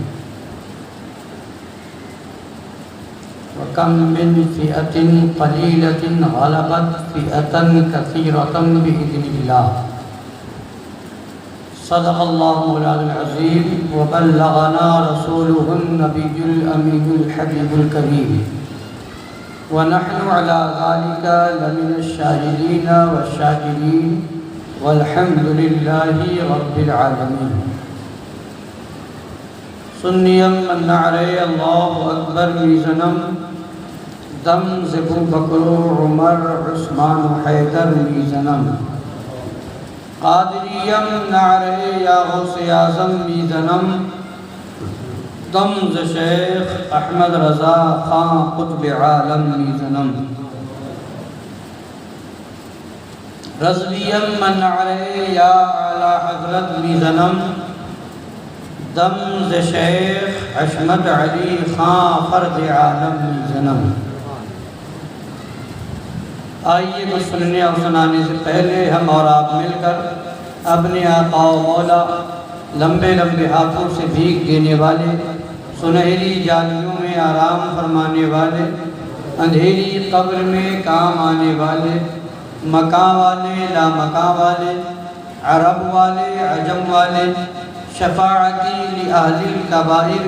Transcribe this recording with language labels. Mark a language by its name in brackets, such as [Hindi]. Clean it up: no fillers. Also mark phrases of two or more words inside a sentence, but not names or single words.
[Arabic] وكم من فئة قليلة غلبت فئة كثيرة بإذن الله صدق الله مولانا العظيم وبلغنا رسوله النبي الأمين الحبيب الكريم ونحن على ذلك لمن الشاهدين والشاكرين والحمد لله رب العالمين [Persian] سنیم من نعرے [Arabic] اللہ اکبر [Persian] میزنم دم زبو بکر عمر عثمان حیدر میزنم قادریم نعرے یا غوث اعظم میزنم دم ز شیخ احمد رضا خان قطب عالم میزنم رضویم من نعرے یا اعلی حضرت میزنم دم ز شیخ حشمت علی خان فرد عالم میزنم [Urdu] آئیے کچھ سننے اور سنانے سے پہلے ہم اور آپ مل کر اپنے آقا و مولا لمبے لمبے ہاتھوں سے بھیگ دینے والے سنہری جالیوں میں آرام فرمانے والے اندھیری قبر میں کام آنے والے مکان والے لا مکان والے عرب والے عجم والے [Arabic] شفاعتی لأہل الکبائر